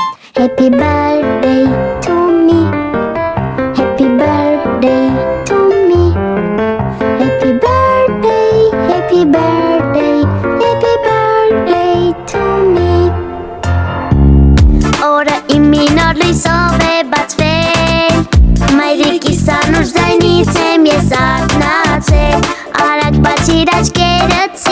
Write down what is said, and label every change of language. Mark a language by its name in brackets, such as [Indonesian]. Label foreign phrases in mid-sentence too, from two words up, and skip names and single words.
[English] Happy birthday to me. Happy birthday to me. Happy birthday, happy birthday, happy birthday to me. [Armenian] Օրը իմ նոր լույսով է բացվել, մայրիկիս անուշ ձայնից եմ ես արթնացել, արագ բացիր աչքերդ